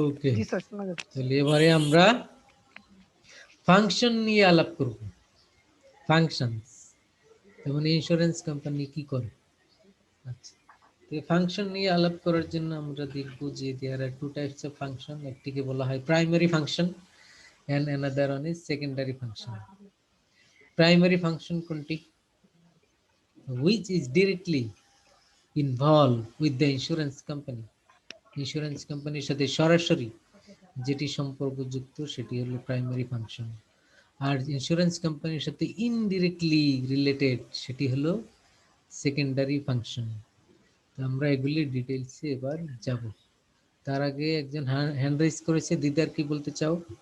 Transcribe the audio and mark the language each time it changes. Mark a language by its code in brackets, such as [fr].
[bn] ওকে, জি sir, শোনা যাচ্ছে। তাহলে এবারে আমরা ফাংশন নিয়ে আলাপ করব। ফাংশনস, যেমন ইন্স্যুরেন্স কোম্পানি কি করে। আচ্ছা, তো ফাংশন নিয়ে আলাপ করার জন্য আমরা দেখব যে [en] There are two types of function. [bn] একটিকে বলা হয় primary function [en] and another one is secondary function. Primary function [bn] কোনটি? [en] Which is directly involved with the insurance company. [bn] Insurance কোম্পানির সাথে সরাসরি যেটি সম্পর্কযুক্ত সেটি হলো প্রাইমারি ফাংশন। আর ইন্স্যুরেন্স কোম্পানির সাথে ইনডিরেক্টলি রিলেটেড সেটি হলো সেকেন্ডারি ফাংশন। তো আমরা এগুলি ডিটেইলসে এবার যাব। তার আগে একজন হ্যান্ড রাইজ করেছে, দিদার কি বলতে চাও?